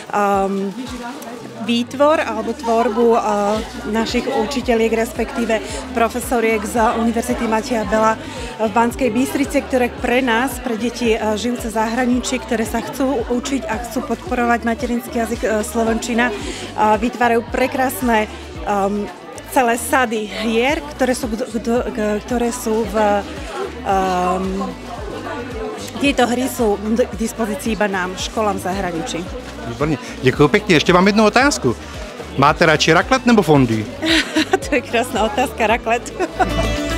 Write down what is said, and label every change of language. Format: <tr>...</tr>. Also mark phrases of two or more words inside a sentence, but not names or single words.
<sk>výtvor alebo tvorbu našich učiteľiek, respektíve profesoriek z Univerzity Mateja Bela v Banskej Bystrici, ktoré pre nás, pre deti žijúce v zahraničí, ktoré sa chcú učiť a chcú podporovať materinský jazyk slovenčina, vytvárajú prekrásne celé sady hier, ktoré sú v... Tieto hry sú k dispozícii iba nám, školám v zahraničí.</sk> <cs>Výborně. Děkuji pěkně. Ještě mám jednu otázku. Máte radši raclette nebo fondue?</cs> <sk>To je krásna otázka, raclette.</sk>